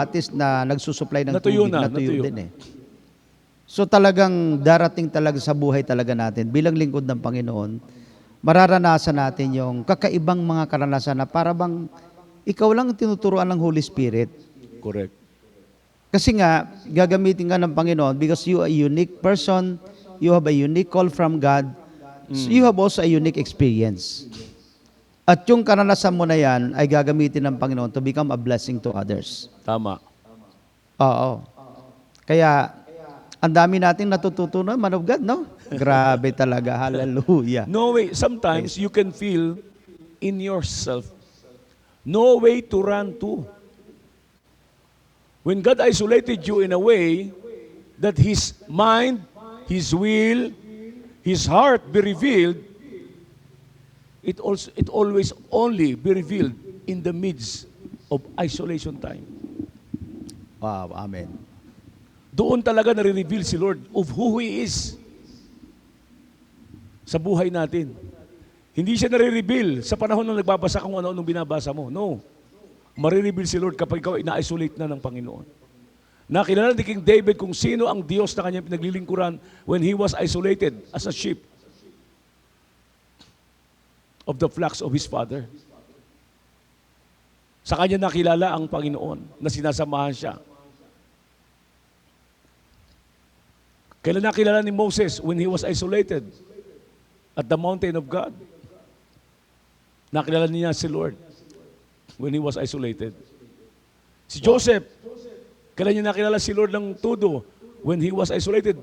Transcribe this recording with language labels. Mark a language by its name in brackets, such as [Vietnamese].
[Filipino] batis na nagsusupply ng Natuyo tubig, natuyo din eh. So talagang darating talaga sa buhay talaga natin, bilang lingkod ng Panginoon, mararanasan natin yung kakaibang mga karanasan na para bang ikaw lang ang tinuturuan ng Holy Spirit. [English] Correct. [Filipino] Kasi nga, gagamitin ka ng Panginoon [English] because you are a unique person, you have a unique call from God, so you have also a unique experience. [Filipino] At yung karanasan mo na yan ay gagamitin ng Panginoon [English] to become a blessing to others. [Filipino] Tama. Oo. Kaya, ang dami nating natututunan, man of God, no? Grabe talaga. Hallelujah. [English] No way. Sometimes you can feel in yourself, no way to run to. When God isolated you in a way that His mind, His will, His heart be revealed, it always only be revealed in the midst of isolation time. Wow, amen. [Filipino] Doon talaga nare-reveal si Lord [English] of who He is [Filipino] sa buhay natin. Hindi siya nare-reveal sa panahon na nagbabasa kung ano-anong binabasa mo. No. Marireveal si Lord kapag ikaw ina-isolate na ng Panginoon. Nakilala ni King David kung sino ang Diyos na kanyang pinaglilingkuran [English] when he was isolated as a sheep of the flocks of his father. [Filipino] Sa kanya nakilala ang Panginoon na sinasamahan siya. Kailan nakilala ni Moses [English] when he was isolated at the mountain of God? [Filipino] Nakilala niya si Lord [English] when he was isolated. [Filipino] Si Joseph, kailan niya nakilala si Lord ng todo [English] when he was isolated?